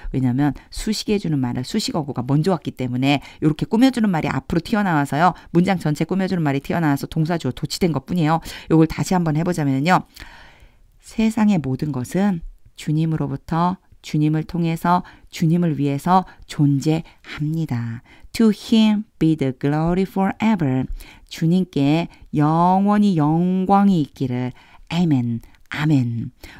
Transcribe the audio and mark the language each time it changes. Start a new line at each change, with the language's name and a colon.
Korean: 왜냐하면 수식해주는 말을 수식어구가 먼저 왔기 때문에 이렇게 꾸며주는 말이 앞으로 튀어나와서요. 문장 전체 꾸며주는 말이 튀어나와서 동사 주어 도치된 것뿐이에요. 요걸 다시 한번 해보자면요. 세상의 모든 것은 주님으로부터 주님을 통해서 주님을 위해서 존재합니다.
English: To him be the glory forever.
Korean: 주님께 영원히 영광이 있기를. 아멘. 아멘.